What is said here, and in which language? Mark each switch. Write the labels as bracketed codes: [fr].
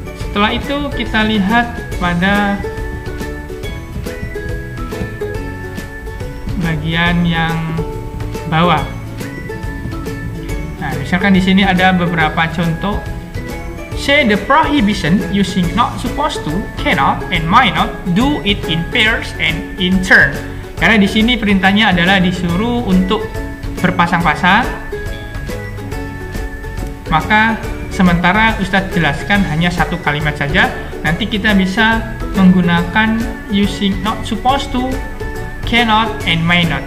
[id] Setelah itu kita lihat pada bagian yang bawah. Nah, misalkan di sini ada beberapa contoh. [en] Say the prohibition using not supposed to, cannot, and might not do it in pairs and in turn. [id] Karena di sini perintahnya adalah disuruh untuk berpasang-pasang. Maka sementara Ustadz jelaskan hanya satu kalimat saja. Nanti kita bisa menggunakan [en] using not supposed to, cannot, and may not.